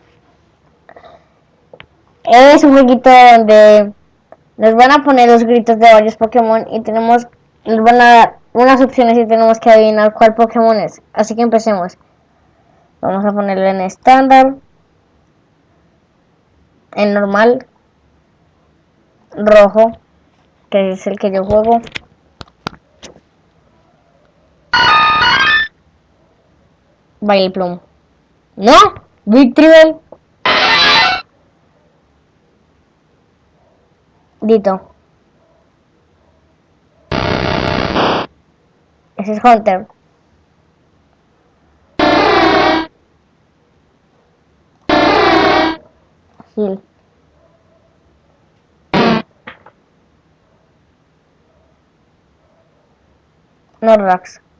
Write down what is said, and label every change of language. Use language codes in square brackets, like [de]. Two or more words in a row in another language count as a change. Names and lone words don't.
[es] Es un jueguito donde nos van a poner los gritos de varios Pokémon y nos van a dar unas opciones y tenemos que adivinar cuál Pokémon es. Así que empecemos. Vamos a ponerlo en estándar, en normal, rojo, que es el que yo juego. Vileplume. ¡No! Victreebel. Dito. Ese es Hunter. Hill. Norrax.